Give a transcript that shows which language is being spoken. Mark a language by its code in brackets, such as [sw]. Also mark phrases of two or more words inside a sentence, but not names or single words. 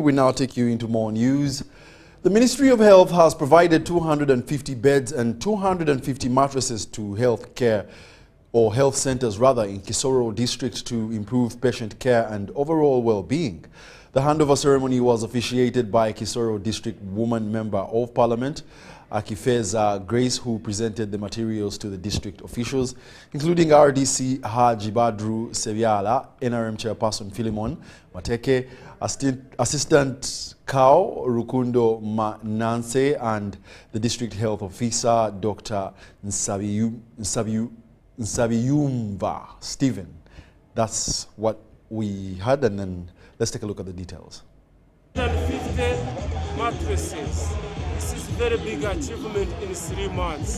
[en] We now take you into more news. The Ministry of Health has provided 250 beds and 250 mattresses to health centers in Kisoro district to improve patient care and overall well-being. The handover ceremony was officiated by Kisoro district woman member of parliament, Akifeza Grace, who presented the materials to the district officials, including RDC Haji Badru Seviala, NRM chairperson Philemon Mateke, Assistant Kao Rukundo Mananse, and the district health officer, Dr. Nsabiyumva Stephen. That's what we had, and then let's take a look at the details. 150 mattresses. This is very big achievement in 3 months.